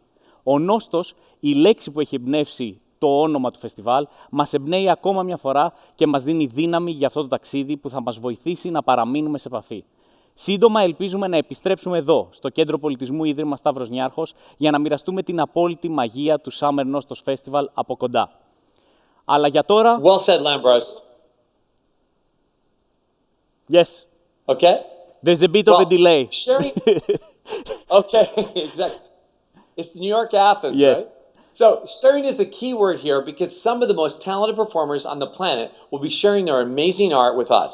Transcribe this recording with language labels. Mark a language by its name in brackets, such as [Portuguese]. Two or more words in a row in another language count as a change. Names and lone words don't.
[Greek] Ο Νόστος, η λέξη που έχει εμπνεύσει το όνομα του φεστιβάλ, μας εμπνέει ακόμα μια φορά και μας δίνει δύναμη για αυτό το ταξίδι που θα μας βοηθήσει να παραμείνουμε σε επαφή. Σύντομα ελπίζουμε να επιστρέψουμε εδώ, στο Κέντρο Πολιτισμού Ίδρυμα Stavros Niarchos, για να μοιραστούμε την απόλυτη μαγεία του Summer Nostos Festival από κοντά. Αλλά για τώρα... [English] Well said, Lambros. Yes. Okay? There's a bit of a delay. Sharing... Okay, exactly. It's New York, Athens, Yes. right? So sharing is the key word here because some of the most talented performers on the planet will be sharing their amazing art with us.